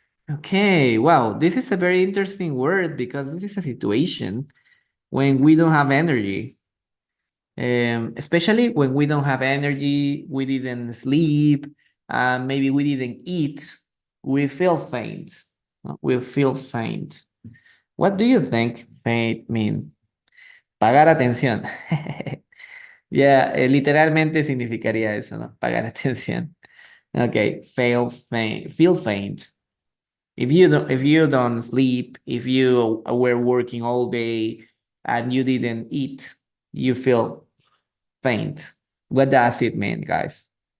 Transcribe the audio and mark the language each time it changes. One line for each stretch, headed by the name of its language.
English: Okay, wow, this is a very interesting word because this is a situation when we don't have energy. Especially when we don't have energy, we didn't sleep, maybe we didn't eat, we feel faint. ¿No? We feel faint. What do you think faint mean?
Spanish: Pagar atención. Ya, literalmente significaría eso, ¿no? Pagar atención.
English: Okay, feel faint. If you don't sleep, if you were working all day and you didn't eat, you feel faint. What does it mean, guys?